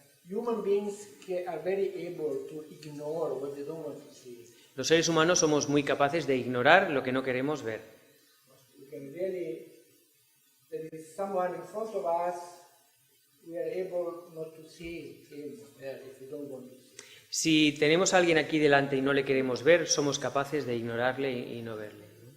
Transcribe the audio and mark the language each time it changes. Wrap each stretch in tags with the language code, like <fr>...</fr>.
<en>Human beings are very able to ignore what they don't want to see.</en> <es>Los seres humanos somos muy capaces de ignorar lo que no queremos ver.</es> <en>We can really, there is someone in front of us, we are able not to see him if we don't want to see.</en> <es>Si tenemos a alguien aquí delante y no le queremos ver, somos capaces de ignorarle y no verle.</es>